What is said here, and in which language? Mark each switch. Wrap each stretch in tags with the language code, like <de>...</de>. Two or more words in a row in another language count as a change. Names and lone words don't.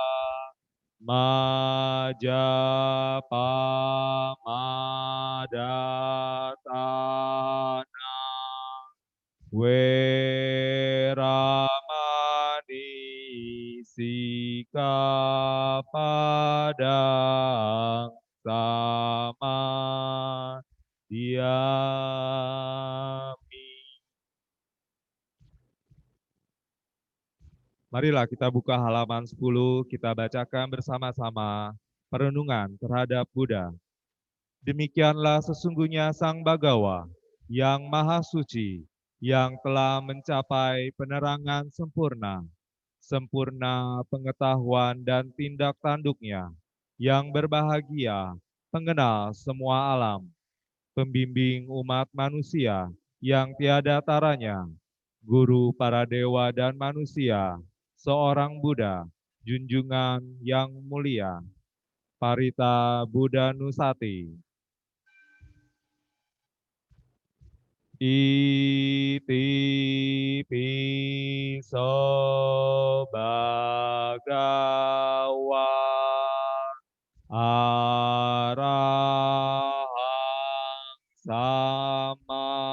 <pi>Majapamadata Weramani Sikapadang Samadhyami.</pi> <id>Marilah kita buka halaman 10, kita bacakan bersama-sama perenungan terhadap Buddha. Demikianlah sesungguhnya Sang Bagawa yang Maha Suci, yang telah mencapai penerangan sempurna, sempurna pengetahuan dan tindak tanduknya, yang berbahagia, pengenal semua alam, pembimbing umat manusia yang tiada taranya, guru para dewa dan manusia, seorang Buddha, junjungan yang mulia, Parita Buddha Nusati.</id> <pi>Iti piso bhagawa Arahang Sama</pi>